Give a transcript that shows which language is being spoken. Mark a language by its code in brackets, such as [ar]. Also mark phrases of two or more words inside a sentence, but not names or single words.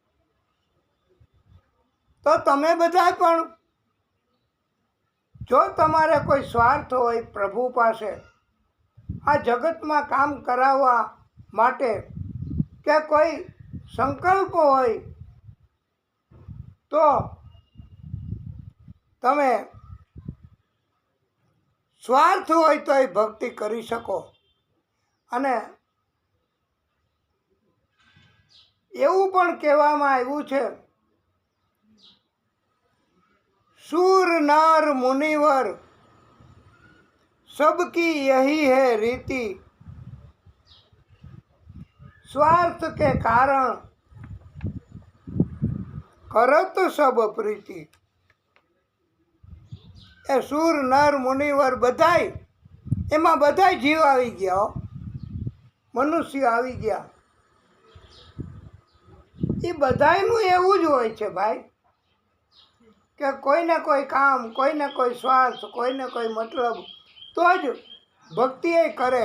[gu] તો તમે બધા પણ જો તમારે કોઈ સ્વાર્થ હોય પ્રભુ પાસે આ જગતમાં કામ કરાવવા માટે, કે કોઈ સંકલ્પ હોય તો તમે સ્વાર્થ હોય તો એ ભક્તિ કરી શકો. અને એવું પણ કહેવામાં આવ્યું છે, [hi] सूर नर मुनिवर सबकी यही है रीति, स्वार्थ के कारण करत सब प्रीति. [gu] એ સુર નર મુનિવર બધાય, એમાં બધાય જીવ આવી ગયા, મનુષ્ય આવી ગયા. એ બધાયનું એવું જ હોય છે ભાઈ, કે કોઈને કોઈ કામ, કોઈને કોઈ સ્વાર્થ, કોઈને કોઈ મતલબ, તો જ ભક્તિ એ કરે.